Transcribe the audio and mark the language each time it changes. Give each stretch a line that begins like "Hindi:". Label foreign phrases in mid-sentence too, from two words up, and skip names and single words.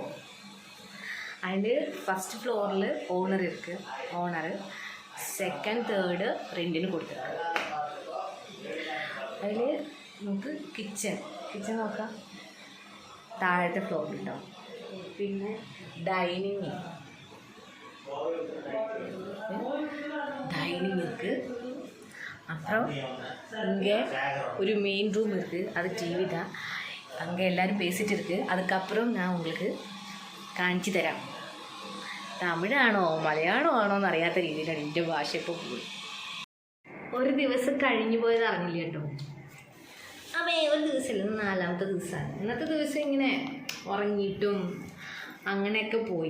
Malayalam: അതിൽ ഫസ്റ്റ് ഫ്ലോറിൽ ഓണർ സെക്കൻഡ് തേർഡ് റെൻറ്റിന് കൊടുത്തിട്ടുണ്ട്. അതിൽ നമുക്ക് കിച്ചൺ നോക്കാം, താഴത്തെ ഫ്ലോറിൽ ഉണ്ടാവും. പിന്നെ ഡൈനിങ് இருக்குது.
Tamil: அப்புறம் இங்கே ஒரு மெயின் ரூம் இருக்குது, அது டிவி தான். அங்கே எல்லோரும் பேசிகிட்டு இருக்குது. அதுக்கப்புறம் நான் உங்களுக்கு
Malayalam: കാണിച്ചു തരാം. തമിഴാണോ മലയാളം ആണോ എന്നറിയാത്ത രീതിയിലാണ് എൻ്റെ ഭാഷ ഇപ്പോൾ പോയി. ഒരു ദിവസം കഴിഞ്ഞു പോയത് അറിഞ്ഞില്ല കേട്ടോ. ഒരു ദിവസമല്ല, 4ാമത്തെ ദിവസമാണ്. ഇന്നത്തെ ദിവസം ഇങ്ങനെ ഉറങ്ങിയിട്ടും അങ്ങനെയൊക്കെ പോയി.